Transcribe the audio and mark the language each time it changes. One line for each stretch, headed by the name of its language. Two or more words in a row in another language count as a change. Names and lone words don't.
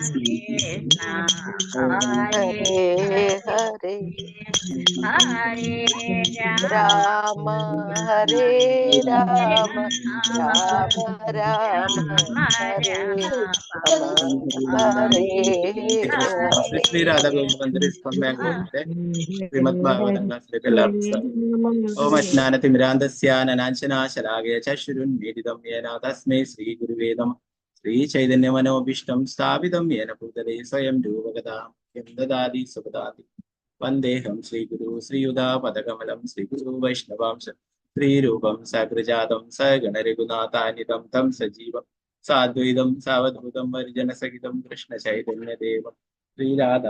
Sanskrit: Hare Hare Rama Hare Rama Rama Rama Hare Rama Hare Hare ശ്രീ രാധാഗോവിന്ദ ശ്രീമദ് ഭാഗവതം എല്ലാവർക്കും ഓം അജ്ഞാനതിമിരാന്തസ്യാനനാശനാശലാകയ ചക്ഷുരുന്മീലിതം യേന തസ്മൈ ശ്രീ ഗുരുവേ നമഃ ശ്രീ ചൈതന്യമനോഭീഷ്ടം സ്ഥാപിതം യേന ഭൂതലേ സ്വയം രൂപഗതാം യം ദദാതി സുഖദാതി വന്ദേഹം ശ്രീഗുരു ശ്രീയുതാപദകമലം ശ്രീഗുരു വൈഷ്ണവാംശ ശ്രീരൂപം സകൃജാതം സഗണരഘുനാഥാനിതം തം സജീവം സാദ്വൈതം സാവധൂതം പരിജനസഹിതം കൃഷ്ണചൈതന്യദേവം ശ്രീരാധാ